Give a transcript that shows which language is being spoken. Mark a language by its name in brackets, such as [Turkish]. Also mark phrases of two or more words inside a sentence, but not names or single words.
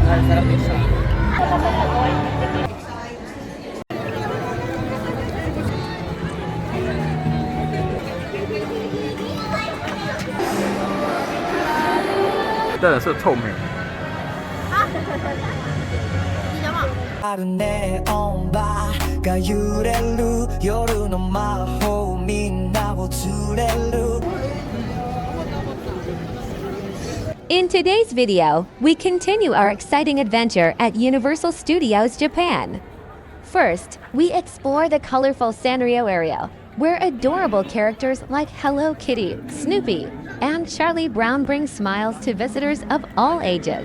[Chinese] 真的是臭美。 [Japanese] あるネオンバーが揺れる夜の魔法みんなを連れる [English] In today's video, we continue our exciting adventure at Universal Studios Japan. First, we explore the colorful Sanrio area, where adorable characters like Hello Kitty, Snoopy, and Charlie Brown bring smiles to visitors of all ages.